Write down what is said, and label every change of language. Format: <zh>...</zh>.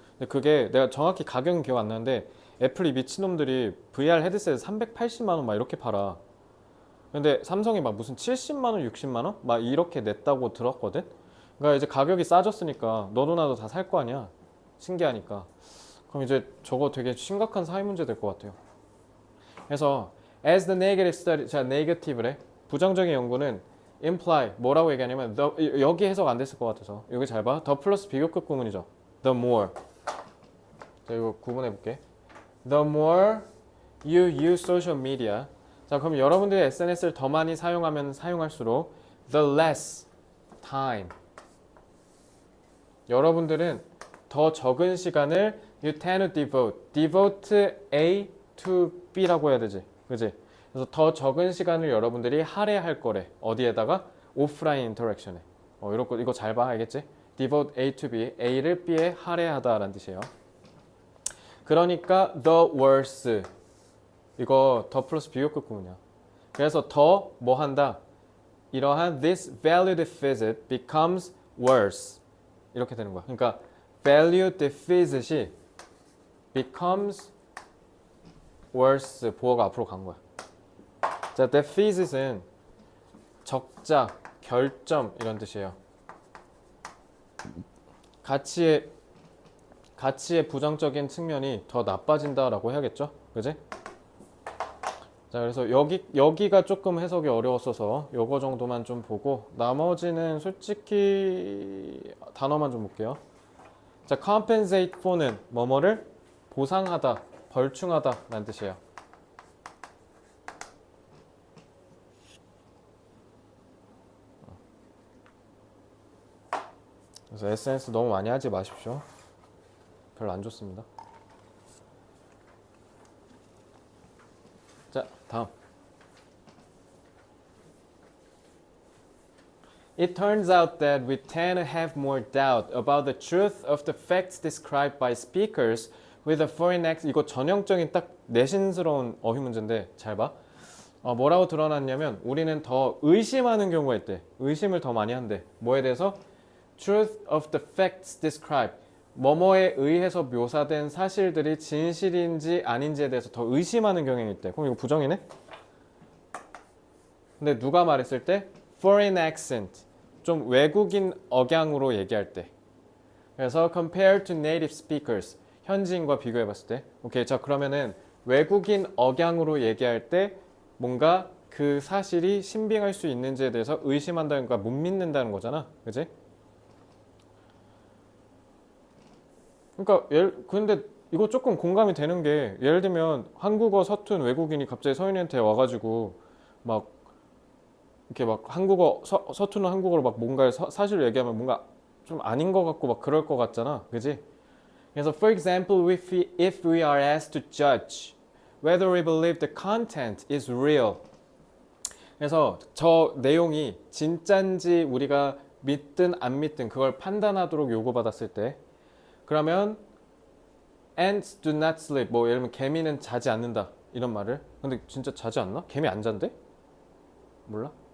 <ko>근데 그게 내가 정확히 가격은 기억 안 나는데 애플이 미친놈들이 VR 헤드셋 380만 원 막 이렇게 팔아. 근데 삼성이 막 무슨 70만 원, 60만 원? 막 이렇게 냈다고 들었거든. 그러니까 이제 가격이 싸졌으니까 너도 나도 다 살 거 아니야. 신기하니까. 그럼 이제 저거 되게 심각한 사회 문제 될 것 같아요. 그래서</ko> <en>as the negative study, 자 negative래.</en> <ko>부정적인 연구는 imply 뭐라고 얘기하냐면 여기 해석 안 됐을 것 같아서 여기 잘 봐. the 플러스 비교급 구문이죠.</ko> <en>the more.</en> <ko>자 이거 구분해 볼게.</ko> <en>the more you use social media.</en> <ko>자 그럼 여러분들이 SNS를 더 많이 사용하면 사용할수록</ko> <en>the less time.</en> <ko>여러분들은 더 적은 시간을</ko> <en>you tend to devote A to B</en> <ko>라고 해야 되지. 그지? 그래서 더 적은 시간을 여러분들이 할애할 거래. 어디에다가? 오프라인 인터랙션에. 이거 잘 봐. 알겠지? devote A to B. A를 B에 할애하다라는 뜻이에요. 그러니까</ko> <en>the worse.</en> <ko>이거 더 플러스 비교급 구문이야. 그래서 더 뭐 한다? 이러한</ko> <en>this value deficit becomes worse.</en> <ko>이렇게 되는 거야. 그러니까</ko> <en>value deficit이 becomes worse.</en> <ko>보어가 앞으로 간 거야. 자, deficit은 적자, 결점 이런 뜻이에요. 가치의 부정적인 측면이 더 나빠진다라고 해야겠죠? 그지? 자, 그래서 여기가 조금 해석이 어려웠어서 요거 정도만 좀 보고 나머지는 솔직히 단어만 좀 볼게요. 자, compensate for는 뭐뭐를 보상하다, 벌충하다 라는 뜻이에요. 그래서 SNS 너무 많이 하지 마십시오. 별로 안 좋습니다. 자, 다음.</ko> <en>It turns out that we tend to have more doubt about the truth of the facts described by speakers with a foreign accent.</en> <ko>이거 전형적인 딱 내신스러운 어휘 문제인데 잘 봐. 뭐라고 드러났냐면 우리는 더 의심하는 경우가 있대. 의심을 더 많이 한대. 뭐에 대해서?</ko> <en>Truth of the facts described.</en> <ko>뭐뭐에 의해서 묘사된 사실들이 진실인지 아닌지에 대해서 더 의심하는 경향이 있대. 그럼 이거 부정이네? 근데 누가 말했을 때?</ko> <en>foreign accent.</en> <ko>좀 외국인 억양으로 얘기할 때. 그래서</ko> <en>compared to native speakers.</en> <ko>현지인과 비교해 봤을 때. 오케이. 자, 그러면은 외국인 억양으로 얘기할 때 뭔가 그 사실이 신빙할 수 있는지에 대해서 의심한다는 거야. 못 믿는다는 거잖아. 그지? 그러니까 근데 이거 조금 공감이 되는 게 예를 들면 한국어 서툰 외국인이 갑자기 서인한테 와가지고 막 이렇게 막 한국어 서툰 한국어로 막 뭔가 사실을 얘기하면 뭔가 좀 아닌 것 같고 막 그럴 것 같잖아, 그지? 그래서</ko> <en>for example, if we are asked to judge whether we believe the content is real.</en> <ko>그래서 저 내용이 진짠지 우리가 믿든 안 믿든 그걸 판단하도록 요구받았을 때 그러면</ko> <en>ants do not sleep.</en> <ko>뭐 예를 들면 개미는 자지 않는다 이런 말을. 근데 진짜 자지 않나? 개미 안 잔대? 몰라?</ko>